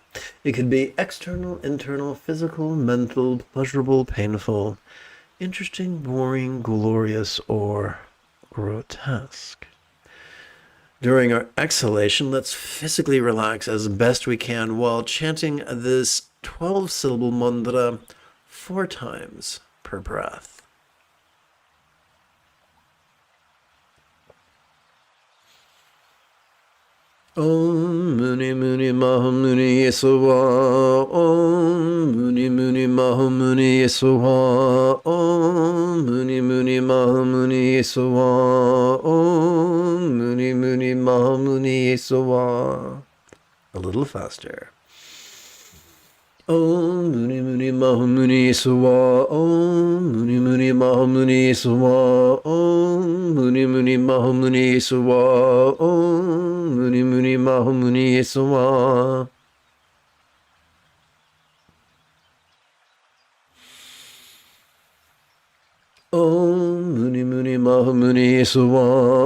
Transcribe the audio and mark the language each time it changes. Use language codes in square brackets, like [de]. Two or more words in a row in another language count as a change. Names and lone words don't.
[en] It could be external, internal, physical, mental, pleasurable, painful, interesting, boring, glorious, or grotesque. During our exhalation, let's physically relax as best we can while chanting this 12-syllable mantra 4 times per breath. [sa] Om Muni Muni Maha Muni Yesuwa. Om Muni Muni Maha Muni Yesuwa. Om Muni Muni Maha Muni Yesuwa. Om Muni Muni Maha Muni Yesuwa. [en] A little faster. [sa] Om Muni Muni Maha Muni Yesuwa. Om Muni Muni Maha Muni Yesuwa. Om Muni Muni Maha Muni Yesuwa. Om Muni Muni Maha Muni Yesuwa. Om Muni Muni Maha Muni Yesuwa.